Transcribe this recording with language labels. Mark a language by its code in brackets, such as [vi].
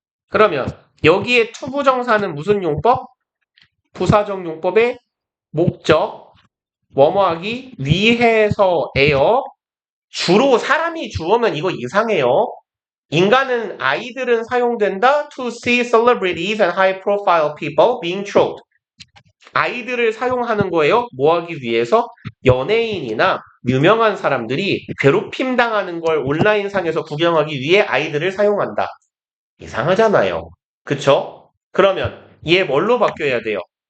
[ko] 그러면 여기에 투부정사는 무슨 용법? 부사적 용법의 목적, 뭐뭐하기 위해서예요. 주로 사람이 주어면 이거 이상해요. 인간은 아이들은 사용된다. [en] To see celebrities and high profile people being trolled. [ko] 아이들을 사용하는 거예요. 뭐 하기 위해서? 연예인이나 유명한 사람들이 괴롭힘 당하는 걸 온라인상에서 구경하기 위해 아이들을 사용한다. 이상하잖아요. 그쵸? 그러면 얘 뭘로 바뀌어야 돼요?